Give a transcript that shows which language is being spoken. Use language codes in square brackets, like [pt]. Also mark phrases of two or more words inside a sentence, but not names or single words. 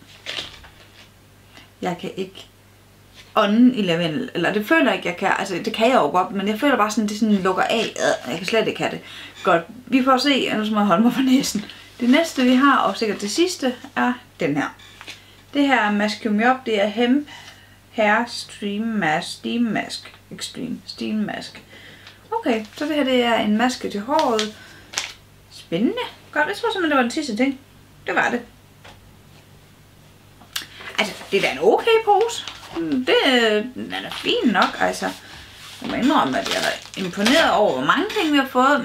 [da] Jeg kan ikke ånden i lavendel. Eller det føler jeg ikke, jeg kan. Altså, det kan jeg jo godt, men jeg føler bare sådan, det sådan lukker af. Jeg kan slet ikke have det. Godt. Vi får se, nu skal jeg holde mig for næsen. Det næste vi har, og sikkert det sidste, er den her. Det her Mask Me Up, det er Hemp Hair Steam Mask. Extreme Steam Mask. Okay, så det her det er en maske til håret. Spændende. Godt, jeg tror simpelthen, det var den sidste ting. Det var det. Altså, det er da en okay pose. Den er fin nok, altså. Jeg må indrømme, at jeg er imponeret over, hvor mange ting vi har fået.